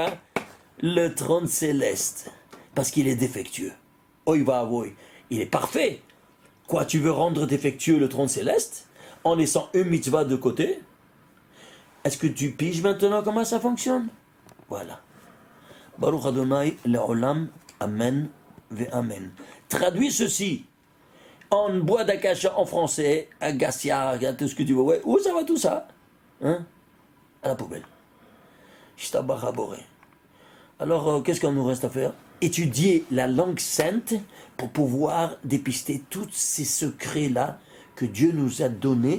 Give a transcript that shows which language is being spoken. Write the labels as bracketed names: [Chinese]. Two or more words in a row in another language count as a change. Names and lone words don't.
[French] Le trône céleste. Parce qu'il est défectueux. Oy va avoy. Il est parfait. Quoi, tu veux rendre défectueux le trône céleste en laissant une mitzvah de côté? Est-ce que tu piges maintenant comment ça fonctionne? Voilà. [Hebrew] ברוך אדוני לעולם, אמן ואמן. [French] Traduis ceci en bois d'akasha en français, agacia, tout ce que tu veux. Ouais. Où ça va tout ça? Hein? À la poubelle. Alors, qu'est-ce qu'on nous reste à faire? Étudier la langue sainte pour pouvoir dépister tous ces secrets-là que Dieu nous a donnés.